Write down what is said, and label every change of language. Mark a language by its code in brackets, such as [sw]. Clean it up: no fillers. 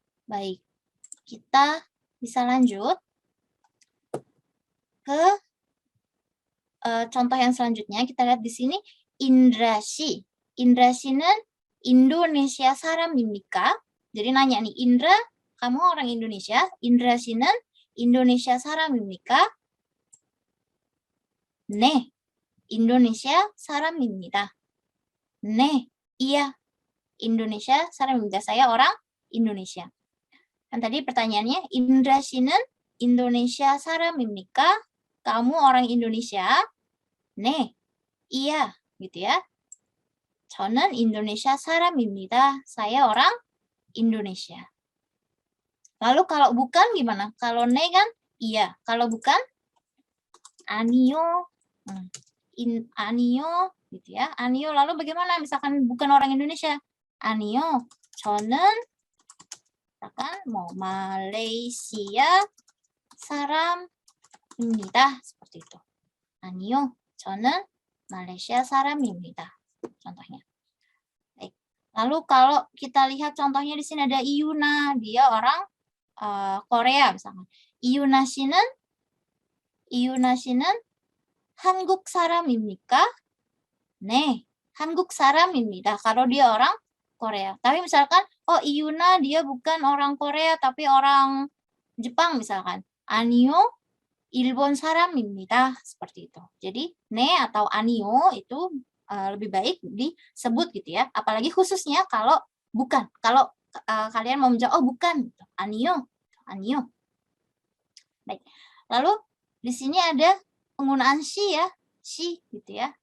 [id] Baik, kita bisa lanjut ke contoh yang selanjutnya. Kita lihat di sini Indrashi. [ko] Indra시는 Indonesia 사람입니까? [id] Jadi nanya nih, Indra, kamu orang Indonesia? [ko] Indra시는 Indonesia 사람입니까? 네, Indonesia 사람입니다. 네, [id] iya, [ko] Indonesia 사람입니다. [id] Saya orang Indonesia. Kan tadi pertanyaannya, [ko] Indra시는 Indonesia 사람입니까? [id] Kamu orang Indonesia? 네, iya, gitu ya. [ko] 저는 Indonesia 사람입니다. [id] Saya orang Indonesia. Lalu kalau bukan gimana? Kalau ne kan iya, kalau bukan 아니요. 아니요 gitu ya. 아니요 lalu bagaimana misalkan bukan orang Indonesia? 아니요. [ko] 저는 [id] misalkan mau [ko] Malaysia 사람입니다. [id] seperti itu. 아니요. [ko] 저는 Malaysia 사람입니다. [id] Contohnya. Baik. Lalu kalau kita lihat contohnya di sini ada Iyuna, dia orang Korea misalkan. [ko] Iyuna 씨는 한국 사람입니까? 네, 한국 사람입니다. [id] Kalau dia orang Korea. Tapi misalkan, oh Iyuna dia bukan orang Korea tapi orang Jepang misalkan. [ko] 아니요, 일본 사람입니다. [id] Seperti itu. Jadi, ne atau 아니요 itu lebih baik disebut gitu ya. Apalagi khususnya kalau bukan. Kalau kalian mau menjawab, oh bukan. [ko] 아니요, 아니요. [id] Baik. Lalu di sini ada penggunaan she ya. She gitu ya.